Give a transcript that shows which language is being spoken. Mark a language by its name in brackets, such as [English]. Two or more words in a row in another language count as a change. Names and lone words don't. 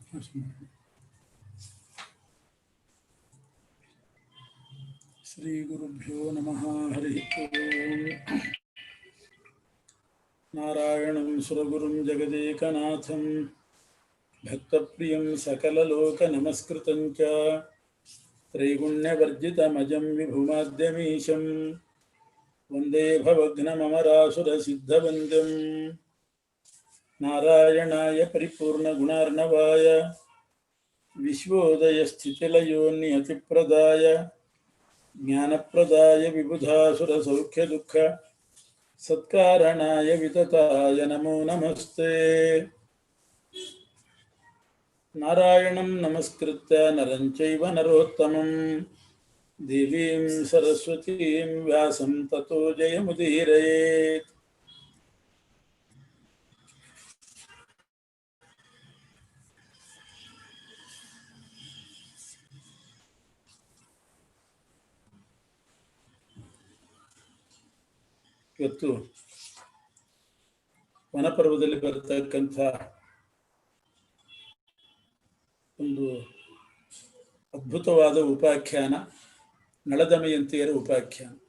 [Sanskrit] ಶ್ರೀ ಗುರುಭ್ಯೋ ನಮಃ. ಹರಿ ಓಂ. ನಾರಾಯಣಂ ಸುರಗುರುಂ ಜಗದೇಕನಾಥಂ ಭಕ್ತಪ್ರಿಯಂ ಸಕಲಲೋಕನಮಸ್ಕೃತಂ ಚ ತ್ರೈಗುಣ್ಯವರ್ಜಿತಮಜಂ ವಿಭುಮಾದ್ಯಮೀಶಂ ವಂದೇ ಭವಘ್ನಮರಾಸುರಸಿದ್ಧವಂದ್ಯಂ. ನಾರಾಯಣಾಯ ಪರಿಪೂರ್ಣಗುಣಾರ್ಣವಾಯ ವಿಶ್ವೋದಯಸ್ಥಿತಿಲಯೋನ್ನಿಯತಿಪ್ರದಾಯ ಜ್ಞಾನಪ್ರದಾಯ ವಿಬುಧಾಸುರಸೌಖ್ಯದುಃಖ ಸತ್ಕಾರಣಾಯ ವಿತತಾಯ ನಮೋ ನಮಸ್ತೆ. ನಾರಾಯಣಂ ನಮಸ್ಕೃತ್ಯ ನರಂ ಚೈವ ನರೋತ್ತಮಂ ದೇವೀಂ ಸರಸ್ವತೀಂ ವ್ಯಾಸಂ ತತೋ ಜಯಮುದೀರಯೇತ್. [Kannada] ಇವತ್ತು ವನಪರ್ವದಲ್ಲಿ ಬರತಕ್ಕಂಥ ಒಂದು ಅದ್ಭುತವಾದ ಉಪಾಖ್ಯಾನ, ನಳದಮಯಂತಿಯರ ಉಪಾಖ್ಯಾನ.